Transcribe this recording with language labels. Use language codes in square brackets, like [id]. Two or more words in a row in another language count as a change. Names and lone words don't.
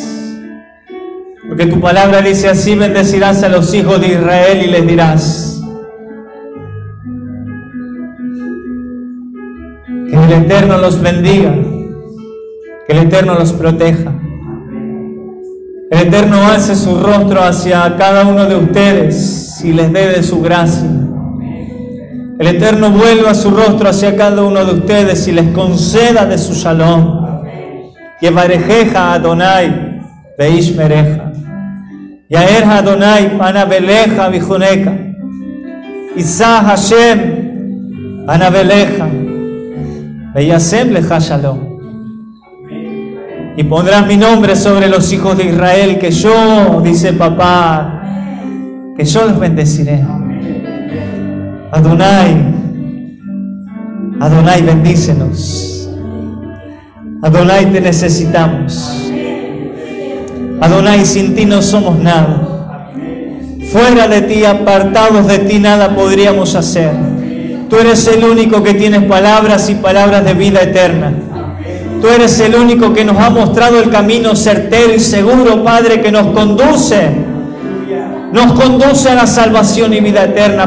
[es] Porque tu palabra dice así: bendecirás a los hijos de Israel y les dirás: que el Eterno los bendiga, que el Eterno los proteja. El Eterno alce su rostro hacia cada uno de ustedes y les dé de su gracia. El Eterno vuelva su rostro hacia cada uno de ustedes y les conceda de su shalom. [he] יברכך אדוני וישמרך. יאר אדוני פניו אליך ויחנך. ישא השם פניו אליך. וישם לך שלום. [es] Y pondrás mi nombre sobre los hijos de Israel, que yo, dice papá, que yo los bendeciré. Adonai, Adonai, bendícenos. Adonai, te necesitamos. Adonai, sin ti no somos nada. Fuera de ti, apartados de ti, nada podríamos hacer. Tú eres el único que tienes palabras y palabras de vida eterna. Tú eres el único que nos ha mostrado el camino certero y seguro, Padre, que nos conduce a la salvación y vida eterna.